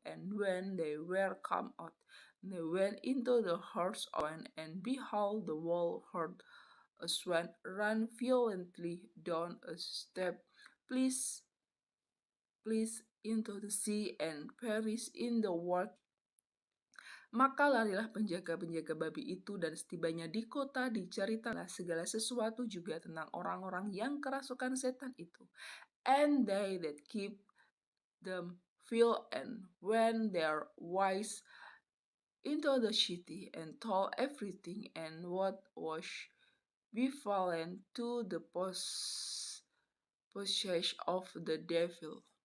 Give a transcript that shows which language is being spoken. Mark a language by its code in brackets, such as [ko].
[en] And when they were come out, they went into the herds of swine, and behold, the whole herd of swine ran violently down a steep place into the sea, and perished in the water. [id] Maka larilah penjaga-penjaga babi itu, dan setibanya di kota diceritalah segala sesuatu juga tentang orang-orang yang kerasukan setan itu. [en] And they that keep them fell and went their ways into the city, and told everything and what was befallen to the possessed of the devil.